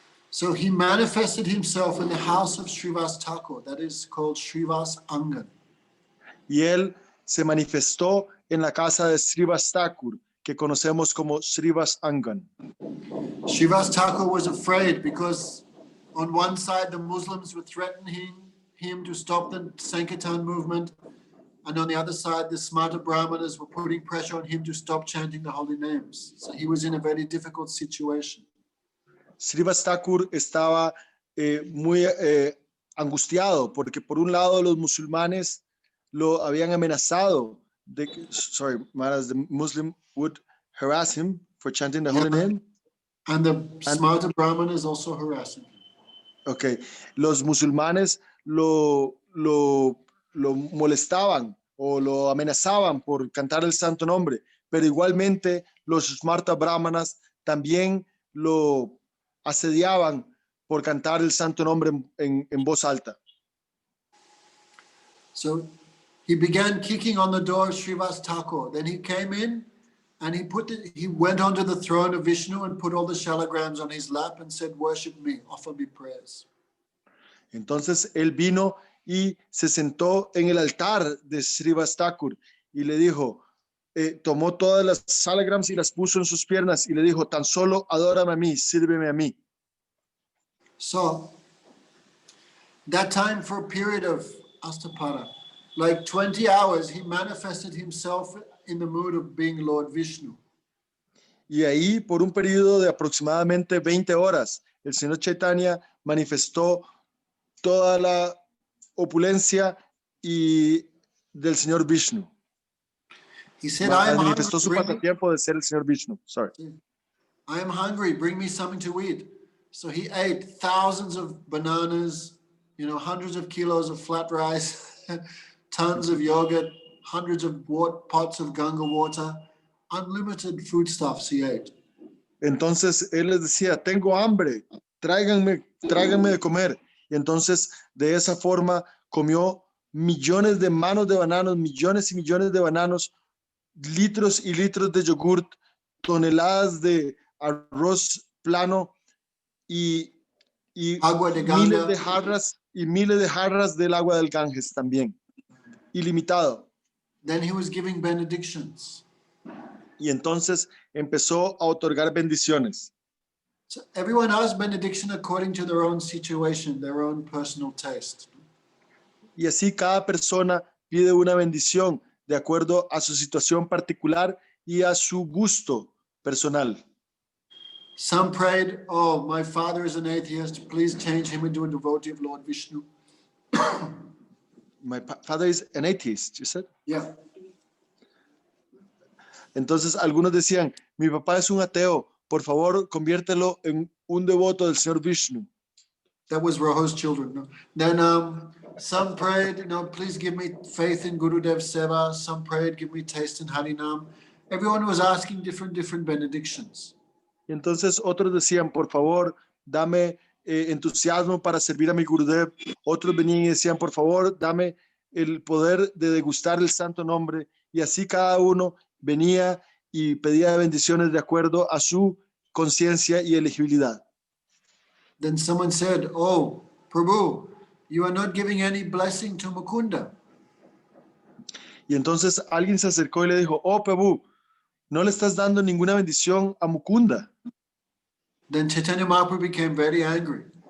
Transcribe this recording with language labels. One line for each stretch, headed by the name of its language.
English: So he manifested himself in the house of Srivas Thakur, that is called Srivas Angan.
Spanish: Y él se manifestó en la casa de Srivas Thakur, que conocemos como Srivas Angan.
English: Srivas Thakur was afraid because on one side the Muslims were threatening him to stop the Sankirtan movement, and on the other side the Smarta Brahmanas were putting pressure on him to stop chanting the holy names. So he was in a very difficult situation.
Spanish: Srivas Thakur estaba muy angustiado porque por un lado los musulmanes lo habían amenazado de que,
English: sorry, Maharaj, the Muslim would harass him for chanting the holy name. And the Smarta Brahmanas also harassing him.
Spanish: Okay, los musulmanes lo molestaban o lo amenazaban por cantar el santo nombre, pero igualmente los Smarta Brahmanas también lo asediaban por cantar el santo nombre en voz alta.
English: So he began kicking on the door of Srivas Thakur. Then he came in and he went onto the throne of Vishnu and put all the shalagrams on his lap and said, "Worship me, offer me prayers."
Spanish: Entonces él vino y se sentó en el altar de Srivas Thakur y le dijo, tomó todas las shalagrams y las puso en sus piernas y le dijo, tan solo adórame a mí, sírveme a mí.
English: So that time, for a period of Astapara, like 20 hours, he manifested himself in the mood of being Lord Vishnu.
Spanish: Y ahí, por un periodo de aproximadamente 20 horas, el señor Chaitanya manifestó toda la opulencia y del señor Vishnu.
English: He said, "I am
Spanish: Manifestó su
English: hungry.
Spanish: pasatiempo de ser el señor Vishnu.
English: Sorry. I am hungry. Bring me something to eat." So he ate thousands of bananas, hundreds of kilos of flat rice, tons of yogurt, hundreds of pots of Ganga water, unlimited foodstuffs he ate.
Spanish: Entonces él les decía, tengo hambre, tráiganme de comer. Y entonces de esa forma comió millones de manos de bananos, millones y millones de bananos, litros y litros de yogurt, toneladas de arroz plano y Agua de Ganga. miles de jarras del agua del Ganges también, ilimitado.
English: Then he was giving benedictions.
Spanish: Y entonces empezó a otorgar bendiciones.
English: So everyone asks benediction according to their own situation, their own personal taste.
Spanish: Y así cada persona pide una bendición de acuerdo a su situación particular y a su gusto personal.
English: Some prayed, oh, my father is an atheist, please change him into a devotee of Lord Vishnu. My father is an atheist, you said? Yeah.
Spanish: Entonces algunos decían, mi papá es un ateo, por favor conviértelo en un devoto del Señor Vishnu.
English: That was Roho's children. No? Then some prayed, please give me faith in Gurudev Seva. Some prayed, give me taste in Harinam. Everyone was asking different benedictions.
Spanish: Y entonces otros decían, por favor, dame entusiasmo para servir a mi Gurudev. Otros venían y decían, por favor, dame el poder de degustar el santo nombre. Y así cada uno venía y pedía bendiciones de acuerdo a su conciencia y elegibilidad.
English: Then someone said, oh, Prabhu, you are not giving any blessing to Mukunda.
Spanish: Y entonces alguien se acercó y le dijo, oh, Prabhu, no le estás dando ninguna bendición a Mukunda.
English: Then Chaitanya Mahaprabhu became very angry.